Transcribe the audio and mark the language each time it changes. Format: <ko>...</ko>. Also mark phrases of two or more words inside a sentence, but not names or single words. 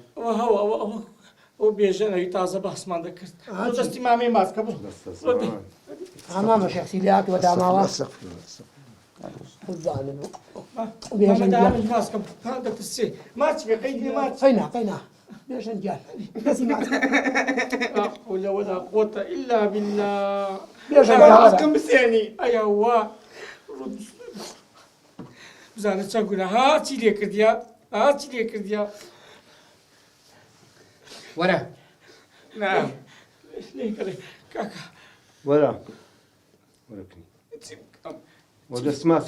<sdh>ئەو بێژەنەوی تازە بەحسمان دەکرد دەستی مامەی ماسکە بوو ئامامە شەخسی لات وە داماوە ماسکەم دەترسێ ماچ بێ قەیدی ماچ قەینا بێژەن گیان کەسی ماسکە</sdh> <ar>حول ولا قوة إلا بالله</ar> <sdh>بێژەن بسێنی ئەیا وا بزانە چەند گونە هاچی لێ کردیا وەرە کاکە وەرە وە دەست ماسکە</sdh>